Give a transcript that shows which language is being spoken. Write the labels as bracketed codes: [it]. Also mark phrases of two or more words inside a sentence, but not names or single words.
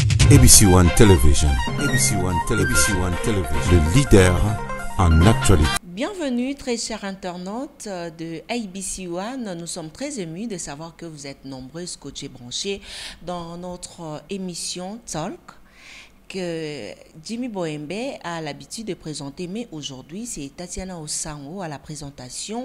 [fr] ABC One Television. ABC One Television. ABC One Television. Le leader en actualité. Bienvenue très chers internautes de ABC One. Nous sommes très émus de savoir que vous êtes nombreux scotchés branchés dans notre émission Talk que Jimmy Boembe a l'habitude de présenter, mais aujourd'hui c'est Tatiana Osango à la présentation.